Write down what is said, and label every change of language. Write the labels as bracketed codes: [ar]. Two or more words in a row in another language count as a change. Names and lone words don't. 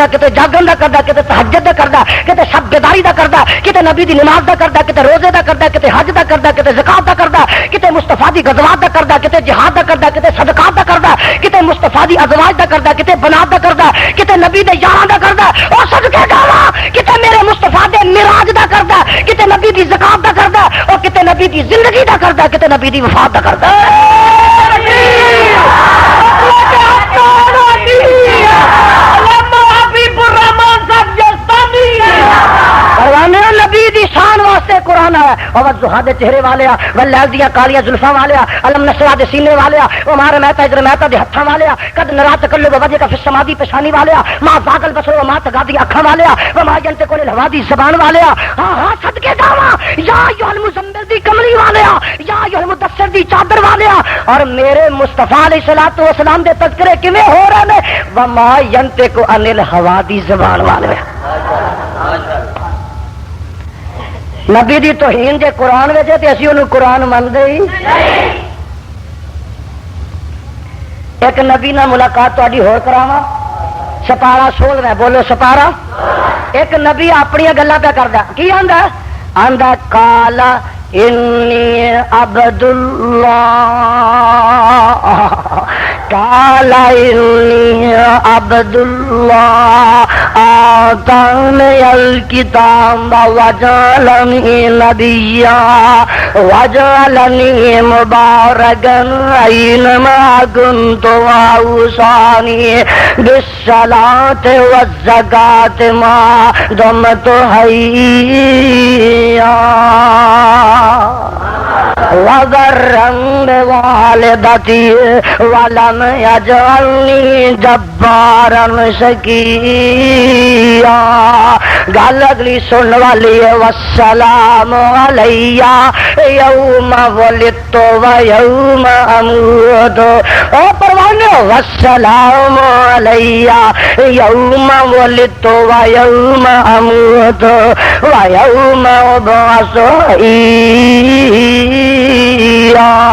[pa] کتے جاگن دا کردا، کتے تہجد دا کردا، کتے شب بیداری دا کردا، کتے نبی دی نماز دا کردا، کتے روزے دا کردا، کتے حج دا کردا، کتے زکات دا کردا، کتے مصطفیٰ دی غزوات دا کردا، کتے جہاد دا کردا، کتے صدقات دا کردا، کتے مصطفیٰ دی ازواج دا کردا، کتے بنات دا کردا، کتے نبی دے یاراں دا کردا، او صدقے جاواں کتے میرے مصطفیٰ دے معراج دا کردا، کتے نبی دی زکات دا کردا، او کتے نبی دی زندگی دا کردا، کتے نبی دی وفات دا کردا۔ نبی دی شان واسطے قرآن ہے، اور زہا دے چہرے والیا، واللیل دیاں کالیاں زلفاں والیا، [ar] علم نشرہ [pa] دے سینے والیا، [ar] وما رمیت اذ رمیت [pa] دے ہتھاں والیا، [ar] قد نرا تقلب وجهک فی السماء [pa] دی پیشانی والیا، [ar] ما ذاق البصر وما طغى [pa] دی اکھاں والیا، [ar] وما ينطق عن الهوى [pa] دی زبان والیا، ہاں ہاں صدقے جاواں [ar] یا ایھا المزمل [pa] دی کملی والیا، [ar] یا ایھا المدثر [pa] دی چادر والیا، اور میرے مصطفیٰ [ar] علیہ الصلوۃ والسلام [pa] دے تذکرے کیویں ہو رہے نے، [ar] وما ينطق عن الهوى [pa] دی زبان والیا۔ نبی دی توہین جے قرآن وچ تے اسی اونوں قرآن مندے ہی۔ ایک نبی نال ملاقات تہاڈی ہور کراواں، سپارہ 16 بولو سپارہ۔ ایک نبی اپنی گلاں پہ کردا، کی آندا؟ [ar] آندا کالا انی عبد اللہ، کالا انی عبد اللہ آتانی الکتاب وجعلنی نبیا وجعلنی مبارکا اینما کنت واوصانی بالصلاۃ والزکاۃ ما دمت حیا وبرا بوالدتی ولم یجعلنی جبارا شقیا۔ [pa] گل اگلی سن والی ہے، [ar] والسلام علیہ یوم ولدت و یوم اموت، [pa] او پروانے [ar] والسلام علیہ یوم ولدت و یوم اموت و یوم ابعث حیا۔